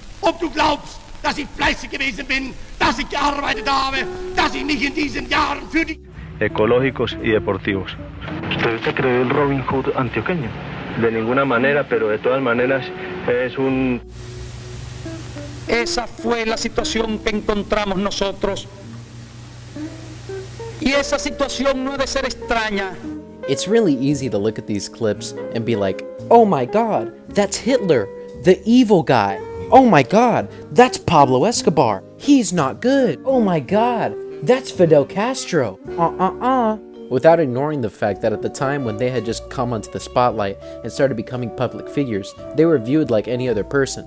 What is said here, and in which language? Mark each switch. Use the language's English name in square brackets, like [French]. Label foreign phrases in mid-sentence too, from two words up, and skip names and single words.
[German] Ob du glaubst, dass ich fleißig gewesen bin, dass ich gearbeitet habe, dass ich mich in diesen Jahren für die... [Spanish] Ecológicos y deportivos. ¿Usted se cree el Robin Hood antioqueño? De ninguna manera, pero de todas maneras es un... Esa fue la situación que encontramos nosotros. Y esa situación no debe ser extraña. [English] It's really easy to look at these clips and be like, oh my god, that's Hitler, the evil guy. Oh my god, that's Pablo Escobar. He's not good. Oh my god, that's Fidel Castro. Without ignoring the fact that at the time when they had just come onto the spotlight and started becoming public figures, they were viewed like any other person.